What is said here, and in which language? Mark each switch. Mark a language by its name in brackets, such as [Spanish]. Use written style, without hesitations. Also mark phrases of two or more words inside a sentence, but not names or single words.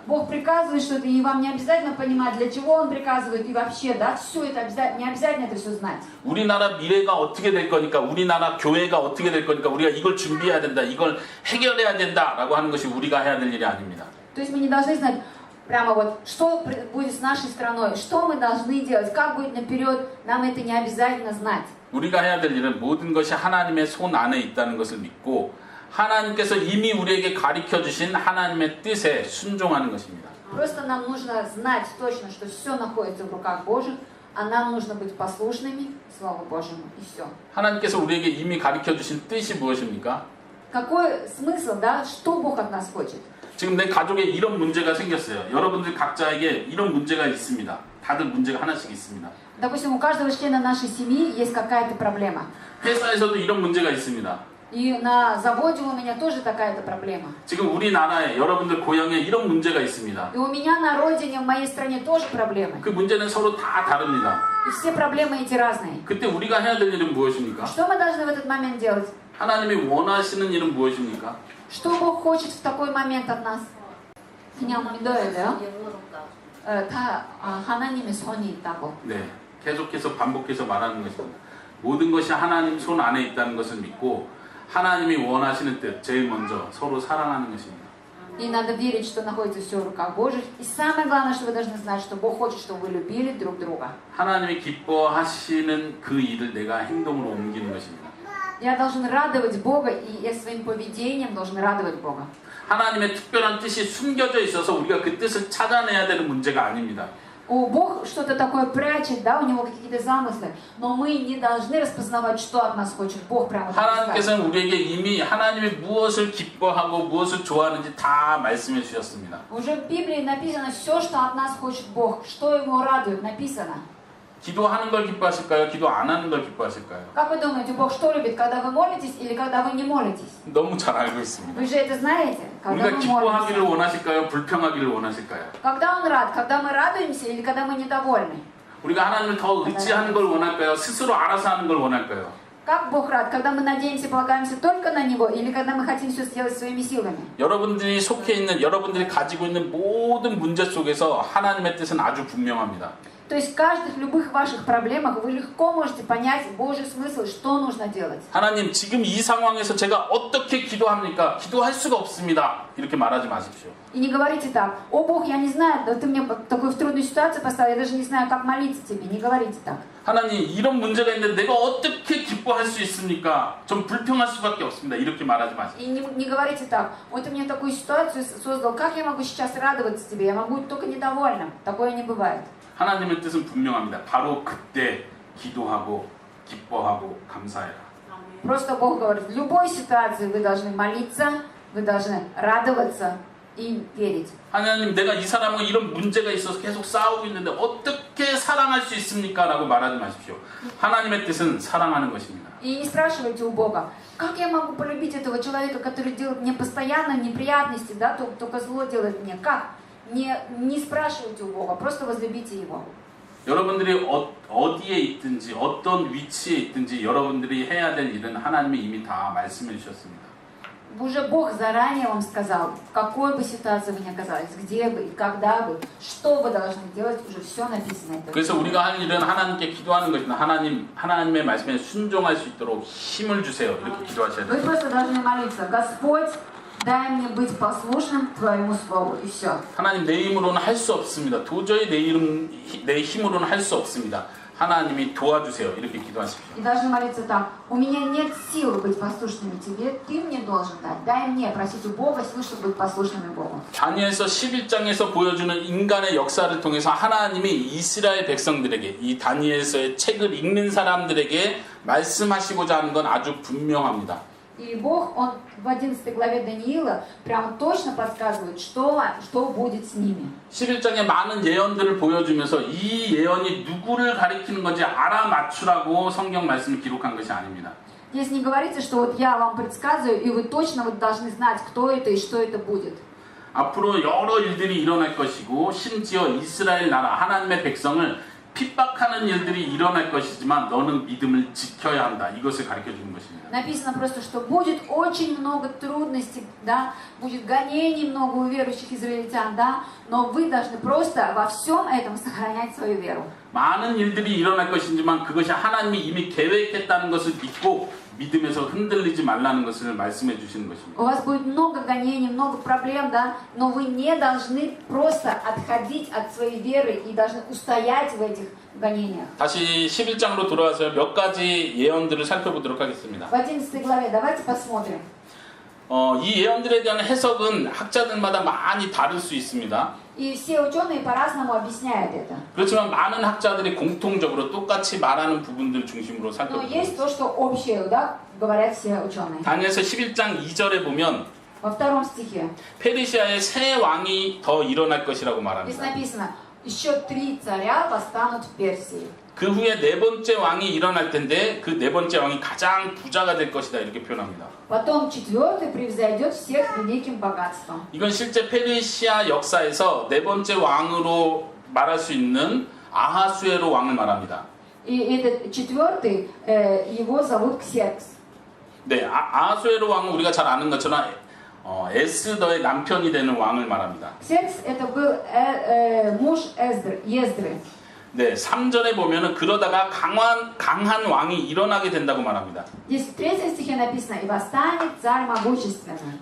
[Russian] Бог приказывает что-то, и вам не обязательно понимать, для чего Он приказывает, и вообще, да, все это обязательно, не обязательно это все знать. [Korean] 우리나라 미래가 어떻게 될 거니까, 우리나라 교회가 어떻게 될 거니까 우리가 이걸 준비해야 된다, 이걸 해결해야 된다라고 하는 것이 우리가 해야 될 일이 아닙니다. [Russian] То есть мы не должны знать прямо вот, что будет с нашей страной, что мы должны делать, как будет наперед, нам это не обязательно знать. [Korean] 우리가 해야 될 일은 모든 것이 하나님의 손 안에 있다는 것을 믿고 하나님께서 이미 우리에게 가르쳐 주신 하나님의 뜻에 순종하는 것입니다. [Russian] Просто нам нужно знать точно, что все находится в руках Божьих, а нам нужно быть послушными Слову Божьему, и все. [Korean] 하나님께서 우리에게 이미 가르쳐 주신 뜻이 무엇입니까? [Russian] Какой смысл, да, что Бог от нас хочет? [Korean] 지금 내 가족에 이런 문제가 생겼어요. 여러분들 각자에게 이런 문제가 있습니다. 다들 문제가 하나씩 있습니다. [Russian] Допустим, у каждого члена нашей семьи есть какая-то проблема. [Korean] 회사에서도 이런 문제가 있습니다. [Russian] И на заводе у меня тоже такая-то проблема. [Korean] 지금 우리나라에 여러분들 고향에 이런 문제가 있습니다. [Russian] И у меня на родине, в моей стране тоже проблемы. [Korean] 그 문제는 서로 다 다릅니다. [Russian] И все проблемы эти разные. [Korean] 그때 우리가 해야 될 일은 무엇입니까? [Russian] Что мы должны в этот момент делать? [Korean] 하나님이 원하시는 일은 무엇입니까? [Russian] Что Бог хочет в такой момент от нас? [Korean] 그냥 믿어야 돼요. 다 하나님의 손이 있다고. 네, 계속해서 반복해서 말하는 것입니다. 모든 것이 하나님 손 안에 있다는 것을 믿고 하나님이 원하시는 뜻, 제일 먼저 서로 사랑하는 것입니다. [Russian] И надо верить, что находится все в руках Божьих. И самое главное, что вы должны знать, что Бог хочет, чтобы вы любили друг друга. [Korean] 하나님이 기뻐하시는 그 일을 내가 행동으로 옮기는 것입니다. [Russian] Я должен радовать Бога, и я своим поведением должен радовать Бога. [Korean] 하나님의 특별한 뜻이 숨겨져 있어서 우리가 그 뜻을 찾아내야 되는 문제가 아닙니다. [Russian] Бог что-то такое прячет, да, у него какие-то замыслы, но мы не должны распознавать, что от нас хочет Бог прямо так сказать. [Korean] 하나님께서는 우리에게 이미 하나님이 무엇을 기뻐하고 무엇을 좋아하는지 다 말씀해 주셨습니다. [Russian] Уже в Библии написано все, что от нас хочет Бог, что Его радует, написано. [Korean] 기도하는 걸 기뻐하실까요? 기도 안 하는 걸 기뻐하실까요? [Russian] Как вы думаете, Бог что любит, когда вы молитесь или когда вы не молитесь? [Korean] 너무 잘 알고 있습니다. [Russian] Вы же это знаете, когда [Korean] 우리가 [Russian] мы [Korean] 기뻐하기를 [Russian] молимся. [Korean] 원하실까요? 불평하기를 원하실까요? [Russian] Когда Он рад, когда мы радуемся или когда мы недовольны? [Korean] 우리가 하나님을 더 의지하는 걸 원할까요? 스스로 알아서 하는 걸 원할까요? [Russian] Как Бог рад, когда мы надеемся, полагаемся только на Него или когда мы хотим все сделать своими силами? [Korean] 여러분들이 속해 있는, 여러분들이 가지고 있는 모든 문제 속에서 하나님의 뜻은 아주 분명합니다. [Russian] То есть в каждых любых ваших проблемах вы легко можете понять Божий смысл, что нужно делать. [Korean] 하나님, 지금 이 상황에서 제가 어떻게 기도합니까? 기도할 수가 없습니다. 이렇게 말하지 마십시오. [Russian] И не говорите так: «О Бог, я не знаю, да ты мне такую в трудную ситуацию поставил, я даже не знаю, как молиться тебе». Не говорите так. [Korean] 하나님, 이런 문제가 있는데 내가 어떻게 기뻐할 수 있습니까? 좀 불평할 수밖에 없습니다. 이렇게 말하지 마세요. [Russian] И не говорите так: «Вот ты мне такую ситуацию создал, как я могу сейчас радоваться тебе? Я могу быть только недовольным». Такое не бывает. [Korean] 하나님의 뜻은 분명합니다. 바로 그때 기도하고 기뻐하고 감사해라. [Russian] Просто Бог говорит, в любой ситуации вы должны молиться, вы должны радоваться и верить. [Korean] 하나님, 내가 이 사람과 이런 문제가 있어서 계속 싸우고 있는데 어떻게 사랑할 수 있습니까? 라고 말하지 마십시오. 하나님의 뜻은 사랑하는 것입니다. [Russian] И не спрашивайте у Бога, как я могу полюбить этого человека, который делает мне постоянно неприятности, да, только зло делает мне. Как? Не спрашивайте у Бога, просто возлюбите Его. [Korean] 여러분들이 어디에 있든지 어떤 위치에 있든지 여러분들이 해야 될 일은 하나님이 이미 다 말씀해 주셨습니다. [Russian] Уже Бог заранее вам сказал, в какой бы ситуации вы ни оказались, где бы и когда бы, что вы должны делать, уже все написано. [Korean] 그래서 우리가 할 일은 하나님께 기도하는 것입니다. 하나님의 말씀에 순종할 수 있도록 힘을 주세요. 이렇게 기도하셔야 [Russian] Вы [Korean] 돼요. [Russian] просто должны молиться: Господь, дай мне быть послушным Твоему Слову, и все. [Korean] 하나님 내 힘으로는 할 수 없습니다. 도저히 내 힘으로는 할 수 없습니다. 하나님이 도와주세요. 이렇게 기도하십시오. [Russian] И должны молиться так: у меня нет сил быть послушными Тебе, Ты мне должен дать. Дай мне просить у Бога сил, чтобы быть послушными Богу. [Korean] 다니엘서 11장에서 보여주는 인간의 역사를 통해서 하나님이 이스라엘 백성들에게 이 다니엘서의 책을 읽는 사람들에게 말씀하시고자 하는 건 아주 분명합니다. [Russian] И Бог, Он в 11 главе Даниила прямо точно подсказывает, что будет с ними. [Korean] 11장에 많은 예언들을 보여주면서 이 예언이 누구를 가리키는 건지 알아맞추라고 성경 말씀을 기록한 것이 아닙니다. [Russian] Здесь не говорится, что вот я вам предсказываю, и вы точно вот должны знать, кто это и что это будет. [Korean] 앞으로 여러 일들이 일어날 것이고 심지어 이스라엘 나라 하나님의 백성을 핍박하는 일들이 일어날 것이지만 너는 믿음을 지켜야 한다. 이것을 가르쳐주는 것입니다. [Russian] Написано просто, что будет очень много трудностей, да, будет гонений много у верующих израильтян, да, но вы должны просто во всем этом сохранять свою веру. [Korean] 많은 일들이 일어날 것이지만 그것이 하나님이 이미 계획했다는 것을 믿고 믿음에서 흔들리지 말라는 것을 말씀해 주시는 것입니다. [Russian] У вас будет много гонений, много проблем, да, но вы не должны просто отходить от своей веры и должны устоять в этих гонениях. [Korean] 다시 11장으로 돌아와서 몇 가지 예언들을 살펴보도록 하겠습니다. [Russian] В 11 главе давайте посмотрим. [Korean] 이 예언들에 대한 해석은 학자들마다 많이 다를 수 있습니다. [Russian] И все ученые по-разному объясняют это. [Korean] 그렇지만 많은 학자들이 공통적으로 똑같이 말하는 부분들 중심으로 [Russian] Но [Korean] 살펴보겠습니다. [Russian] есть то, что общее, да, говорят все ученые. [Korean] 다니엘서 11장 2절에 보면 [Russian] Во втором стихе [Korean] 페르시아의 새 왕이 더 일어날 것이라고 [Russian] здесь [Korean] 말합니다. [Russian] написано: еще 3 царя восстанут в Персии. [Korean] 그 후에 네 번째 왕이 일어날 텐데 그 네 번째 왕이 가장 부자가 될 것이다 이렇게 표현합니다. [Russian] Потом 4-й превзойдет всех великим богатством. [Korean] 이건 실제 페르시아 역사에서 네 번째 왕으로 말할 수 있는 아하수에로 왕을 말합니다. [Russian] И этот 4-й, его зовут Ксеркс. [Korean] 네, 아하수에로 왕은 우리가 잘 아는 것처럼 에스더의 남편이 되는 왕을 말합니다. [Russian] Ксеркс это был муж Ездры. [Korean] 네, 3절에 보면은 그러다가 강한 왕이 일어나게 된다고 말합니다. [Russian] Здесь в 3 стихе написано: и восстанет царь могущественный.